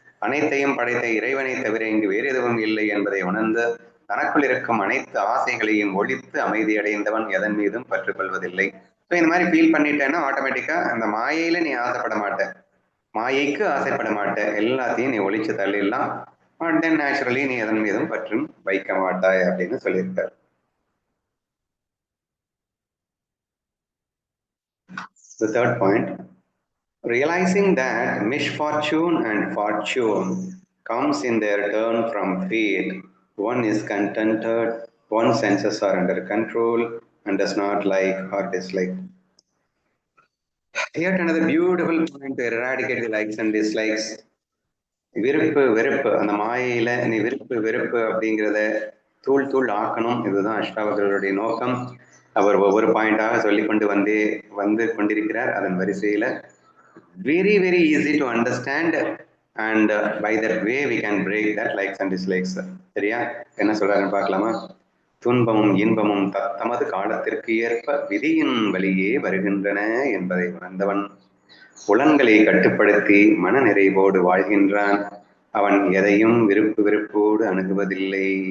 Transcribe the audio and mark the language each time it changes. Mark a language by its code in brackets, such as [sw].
[ta] அனைத்தையும் படைத்த இறைவனை தவிர இங்கு வேறு எதுவும் இல்லை என்பதை உணர்ந்து தனக்குள் இருக்கும் அனைத்து ஆசைகளையும் ஒழித்து அமைதி அடைந்தவன் எதன் மீதும் பற்றுக்கொள்வதில்லை. ஸோ இந்த மாதிரி ஃபீல் பண்ணிட்டேன்னா ஆட்டோமேட்டிக்கா அந்த மாயையில நீ ஆசைப்பட மாட்ட, மாயைக்கு ஆசைப்பட மாட்ட, எல்லாத்தையும் நீ ஒழிச்சு தள்ளிடலாம். [en] and then naturally [ta] நீ எதன் மீதும் பற்றும் வைக்க மாட்டாய் அப்படின்னு சொல்லியிருக்காரு. [en] The third point, realizing that misfortune and fortune comes in their turn from fate, one is contented, one's senses are under control and does not like or dislike. Yet another beautiful point to eradicate the likes and dislikes. [ta] விருப்பு வெறுப்பு, அந்த மாயையில நீ விருப்பு வெறுப்பு அப்படிங்கிறத தூள் தூள் ஆக்கணும். இதுதான் அஷ்டாவகர்களுடைய நோக்கம். அவர் ஒவ்வொரு பாயிண்டாக சொல்லிக்கொண்டு வந்து கொண்டிருக்கிறார். அதன் வரிசையில [en] very very easy to understand and by that way we can break that likes and dislikes. [ta] சரியா? என்ன சொல்றாருன்னு பார்க்கலாமா? துன்பமும் இன்பமும் தத்தமது காலத்திற்கு ஏற்ப விதியின் வழியே வருகின்றன என்பதை உணர்ந்தவன் புலன்களை கட்டுப்படுத்தி மன நிறைவோடு வாழ்கின்றான். அவன் எதையும் விருப்பு வெறுப்போடு அணுகுவதில்லை.